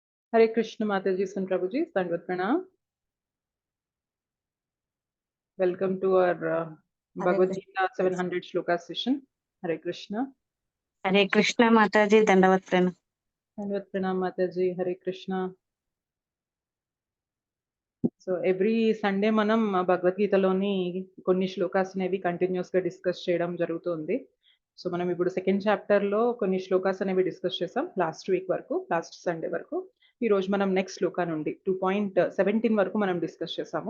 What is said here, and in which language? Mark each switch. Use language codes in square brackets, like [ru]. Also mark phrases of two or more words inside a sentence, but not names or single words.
[hi] हरे कृष्ण माताजी सन प्रभुजी, दण्डवत प्रणाम. [en] Welcome to our Hare Bhagavad Krishna. Gita 700 Shloka session. [hi] हरे कृष्ण. हरे कृष्ण माताजी, दण्डवत प्रणाम. दण्डवत प्रणाम माताजी, हरे कृष्ण. [te] సో [en] every Sunday [te] మనం భగవద్గీతలోని కొన్ని శ్లోకాస్ అనేవి కంటిన్యూస్ గా డిస్కస్ చేయడం జరుగుతుంది. సో మనం ఇప్పుడు [en] second chapter [te] లో కొన్ని శ్లోకాస్ అనేవి డిస్కస్ చేసాం [en] last week [te] వరకు, [en] last Sunday [te] వరకు. ఈ రోజు మనం నెక్స్ట్ శ్లోకా నుండి 2.17 వరకు మనం డిస్కస్ చేసాము.